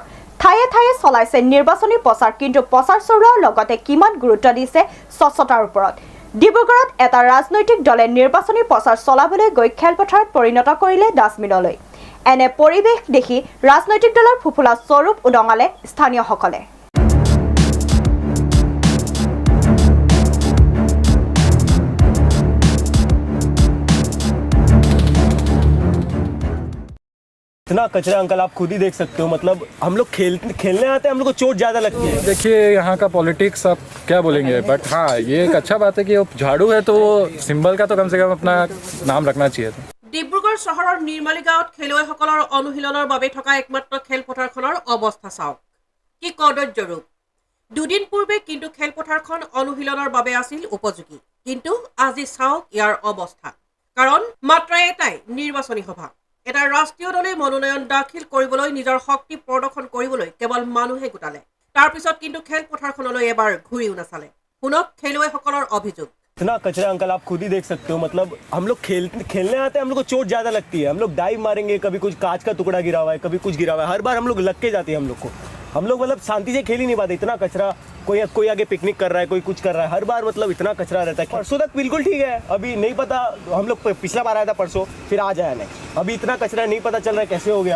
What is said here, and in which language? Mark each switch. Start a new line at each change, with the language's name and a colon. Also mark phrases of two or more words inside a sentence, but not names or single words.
Assamese: ঠায়ে ঠায়ে চলাইছে নিৰ্বাচনী প্ৰচাৰ কিন্তু প্ৰচাৰ চলোৱাৰ লগতে কিমান গুৰুত্ব দিছে স্বচ্ছতাৰ ওপৰত ডিব্ৰুগড়ত এটা ৰাজনৈতিক দলে নিৰ্বাচনী প্ৰচাৰ চলাবলৈ গৈ খেলপথাৰত পৰিণত কৰিলে ডাষ্টবিনলৈ এনে পৰিৱেশ দেখি ৰাজনৈতিক দলৰ ফুফুলা স্বৰূপ উদঙালে স্থানীয়সকলে
Hindi: इतना कचरा अंकल आप खुद ही देख सकते हो मतलब हम लोग खेलने आते हैं हम लोग को चोट ज़्यादा लगती है। देखिए यहाँ का पॉलिटिक्स आप क्या बोलेंगे बट हाँ ये एक अच्छा बात है कि वो झाड़ू है तो वो सिंबल का तो कम से कम अपना नाम रखना चाहिए था।
Assamese: ডিব্ৰুগড় চহৰৰ নিৰ্মালী গাঁৱত খেলুৱৈসকলৰ অনুশীলনৰ বাবে থকা একমাত্ৰ খেলপথাৰখনৰ অৱস্থা চাওক কি কদৰ্য ৰূপ দুদিন পূৰ্বে কিন্তু খেলপথাৰখন অনুশীলনৰ বাবে আছিল উপযোগী কিন্তু আজি চাওক ইয়াৰ অৱস্থা কাৰণ মাত্ৰ এটাই নিৰ্বাচনী সভা এটা ৰাষ্ট্ৰীয় দলে মনোনয়ন দাখিল কৰিবলৈ নিজৰ শক্তি প্ৰদৰ্শন কৰিবলৈ কেৱল মানুহে গোটালে তাৰ পিছত কিন্তু খেলপথাৰখনলৈ এবাৰ ঘূৰিও নাচালে শুনক খেলুৱৈসকলৰ অভিযোগ
Hindi: इतना कचरा अंकल आप खुद ही देख सकते हो मतलब हम लोग खेलने आते हैं हम लोग को चोट ज़्यादा लगती है हम लोग डाइव मारेंगे कभी कुछ कांच का टुकड़ा गिरा हुआ है कभी कुछ गिरा हुआ है हर बार हम लोग लग के जाते हैं हम लोग मतलब शांति से खेल ही नहीं पाते इतना कचरा कोई आगे पिकनिक कर रहा है कोई कुछ कर रहा है हर बार मतलब इतना कचरा रहता है परसों तक बिल्कुल ठीक है अभी नहीं पता हम लोग पिछला बार आया था परसों फिर आज आया नहीं अभी इतना कचरा नहीं पता चल रहा है कैसे हो गया